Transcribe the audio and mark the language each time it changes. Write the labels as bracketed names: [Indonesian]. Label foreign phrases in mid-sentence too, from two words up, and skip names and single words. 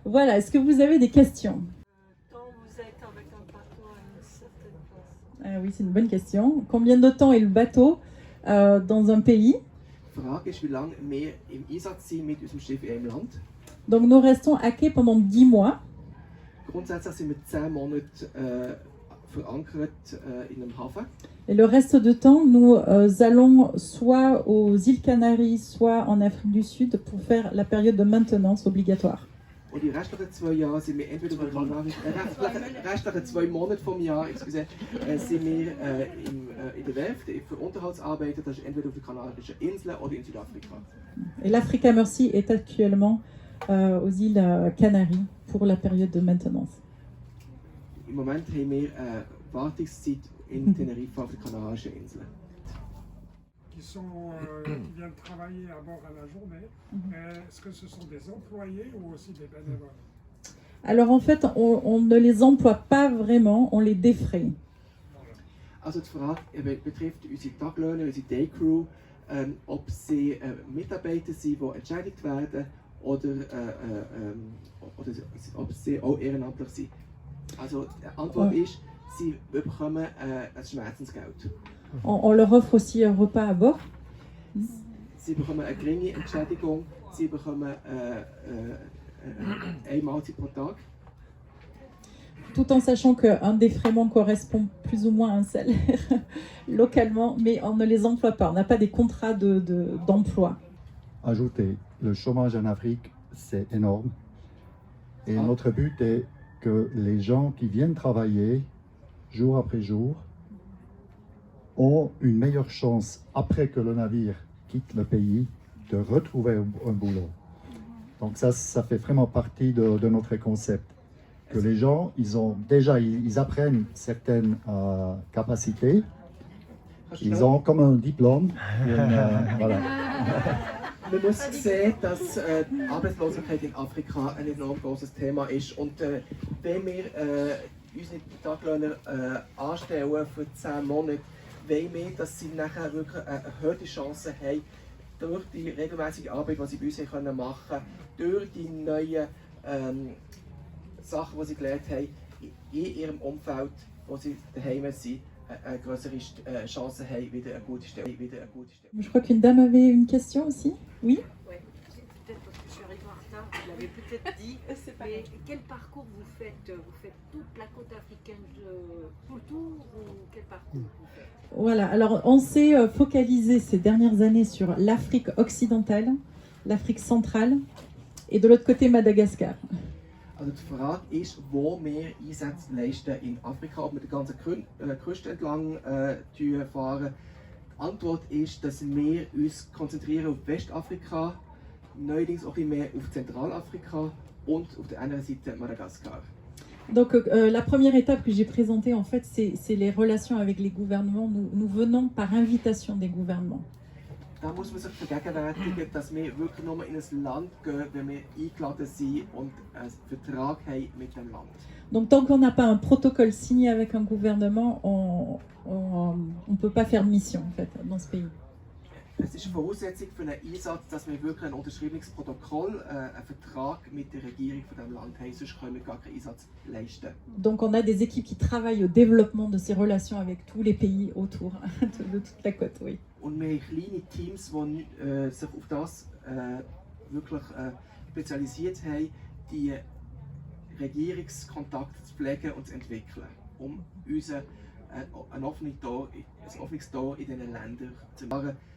[French] Voilà, est-ce que vous avez des questions? Quand vous êtes avec un bateau à une certaine place. Ah oui, c'est une bonne question. Combien de temps est le bateau dans un pays? [German] Die Frage ist, wie lange wir im Einsatz sind mit unserem Schiff in einem Land. [French] Donc nous restons à quai pendant 10 mois. [German] Grundsätzlich sind wir 10 Monate verankert in einem Hafen. [French] Et le reste du temps, nous allons soit aux îles Canaries, soit en Afrique du Sud pour faire la période de maintenance obligatoire. [German] Und die restlichen 2 Jahre sind wir entweder auf den restlichen 2 Monate vom Jahr, sind wir in der Werft für Unterhaltsarbeiten, das ist entweder auf den Kanarischen Inseln oder in Südafrika. [French] Et l'Africa Mercy est actuellement aux îles Canaries pour la période de maintenance. [German] Im Moment haben wir Wartungszeit in Teneriffa auf den Kanarischen Inseln. [French] Qui viennent travailler à bord à la journée. Est-ce que ce sont des employés ou aussi des bénévoles? Alors en fait, on ne les emploie pas vraiment, on les défraie. [German] Also die Frage betrifft unsere Taglöhner, unsere Daycrew, ob sie Mitarbeiter sind, die entschädigt werden oder ob sie auch ehrenamtlich sind. Also die Antwort ist, sie bekommen ein Schmerzensgeld. [French] On leur offre aussi un repas à bord. [German] Sie bekommen eine geringe Entschädigung, sie bekommen eine Mahlzeit pro Tag. [French] Tout en sachant qu'un défraiement correspond plus ou moins à un salaire localement, mais on ne les emploie pas, on n'a pas des contrats d'emploi. Ajouter, le chômage en Afrique, c'est énorme. Et notre but est que les gens qui viennent travailler jour après jour ont une meilleure chance, après que le navire quitte le pays, de retrouver un boulot. Donc ça fait vraiment partie de notre concept. Que les gens, ils apprennent certaines capacités, ils ont comme un diplôme. Voilà. [German] Man muss sehen, dass die Arbeitslosigkeit in Afrika ein enorm großes Thema ist. Und wenn wir unsere Taglöhner anstellen für 10 Monate, wollen wir, dass sie nachher wirklich eine erhöhte Chance haben, durch die regelmäßige Arbeit, die sie bei uns machen können, durch die neuen Sachen, die sie gelernt haben, in ihrem Umfeld, wo sie daheim sind, eine größere Chance haben, wieder eine gute Stelle. [French] Je crois qu'une dame avait une question aussi. Oui. Ouais, peut-être parce que je suis arrivée en retard, vous l'avez peut-être dit, mais quel parcours vous faites? Vous faites toute la côte africaine tout le tour ou quel parcours vous faites? Voilà, alors on s'est focalisé ces dernières années sur l'Afrique occidentale, l'Afrique centrale et de l'autre côté Madagascar. [German] Also die Frage ist, wo wir Einsätze leisten in Afrika, ob wir die ganze Küste entlang fahren. Die Antwort ist, dass wir uns konzentrieren auf Westafrika, neuerdings auch ein bisschen mehr auf Zentralafrika und auf der anderen Seite Madagaskar. [French] Donc la première étape que j'ai présentée en fait, c'est les relations avec les gouvernements. Nous venons par invitation des gouvernements. [German] Da muss man sich vergegenwärtigen, dass wir wirklich nur in ein Land gehen, wenn wir eingeladen sind und einen Vertrag haben mit dem Land. [French] Donc tant qu'on n'a pas un protocole signé avec un gouvernement, on peut pas faire mission en fait dans ce pays. [German] Es ist eine Voraussetzung für einen Einsatz, dass wir wirklich ein unterschriebenes Protokoll, einen Vertrag mit der Regierung von diesem Land haben, sonst können wir gar keinen Einsatz leisten. [French] Donc on a des équipes qui travaillent au développement de ces relations avec tous les pays autour de toute la côte, oui. [German] Und wir haben kleine Teams, die sich auf das wirklich spezialisiert haben, die Regierungskontakte zu pflegen und zu entwickeln, um uns ein offenes Tor in diesen Ländern zu machen.